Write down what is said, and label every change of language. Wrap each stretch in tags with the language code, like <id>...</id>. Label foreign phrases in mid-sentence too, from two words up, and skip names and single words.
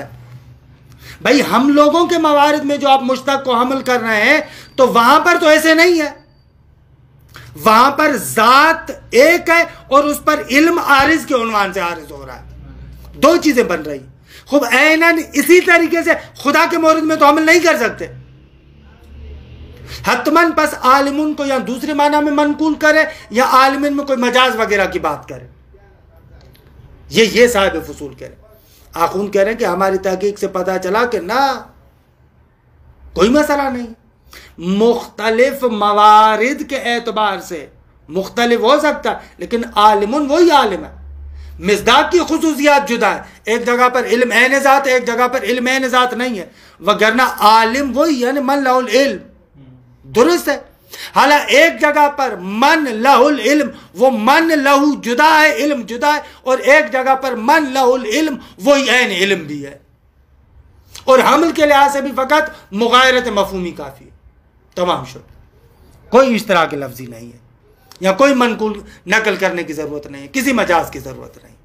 <ur>بھائی ہم لوگوں کے موارد میں جو آپ مشتق کو حمل کر رہے ہیں تو وہاں پر تو ایسے نہیں ہے، وہاں پر ذات ایک ہے اور اس پر علم عارض کے عنوان سے عارض ہو رہا ہے، دو چیزیں بن رہی۔ خوب عیناً اسی طریقے سے خدا کے مورد میں تو عمل نہیں کر سکتے،</ur> <fa>حتماً پس</fa> <ur>عالمون کو یا دوسرے معنی میں منقول کرے یا عالمین میں کوئی مجاز وغیرہ کی بات کرے۔ یہ صاحب فصول کہہ رہے ہیں۔ آخون کہہ رہے ہیں کہ ہماری تحقیق سے پتہ چلا کہ نہ، کوئی مسئلہ نہیں، مختلف موارد کے اعتبار سے مختلف ہو سکتا ہے لیکن عالمون وہی عالم ہے، مصداق کی خصوصیات جدا ہے، ایک جگہ پر علم عین ذات ہے، ایک جگہ پر علم عین ذات نہیں ہے، وگرنہ عالم وہی، یعنی</ur> <ar>من لہ العلم،</ar> <ur>درست ہے۔ حالانکہ ایک جگہ پر</ur> <ar>من لہ العلم،</ar> <ur>وہ من لہ جدا ہے، علم جدا ہے، اور ایک جگہ پر</ur> <ar>من لہ العلم</ar> <ur>وہی عین علم بھی ہے، اور حمل کے لحاظ سے بھی فقط مغایرت مفہومی کافی ہے،</ur> <fa>تمام شد،</fa> <ur>کوئی اشتراک لفظی نہیں ہے، یا کوئی منقول نقل کرنے کی ضرورت نہیں ہے، کسی مجاز کی ضرورت نہیں۔</ur>